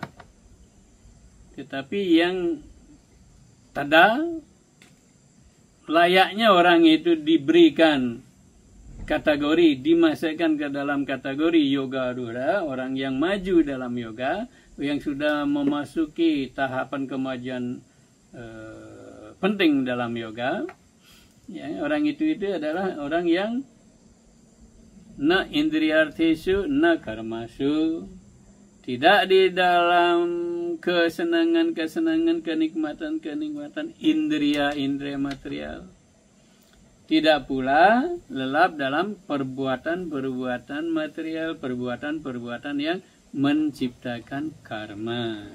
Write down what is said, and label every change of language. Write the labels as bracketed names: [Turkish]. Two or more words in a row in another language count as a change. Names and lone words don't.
[Indonesian] Tetapi yang tada, layaknya orang itu diberikan kategori, dimasukkan ke dalam kategori yogarudha, orang yang maju dalam yoga, yang sudah memasuki tahapan kemajuan penting dalam yoga. Ya, orang itu adalah orang yang [Sanskrit] न इन्द्रियार्थेषु न कर्मसु, [Indonesian] tidak di dalam kesenangan-kesenangan, kenikmatan-kenikmatan indria-indria material. Tidak pula lelap dalam perbuatan-perbuatan material, perbuatan-perbuatan yang menciptakan karma.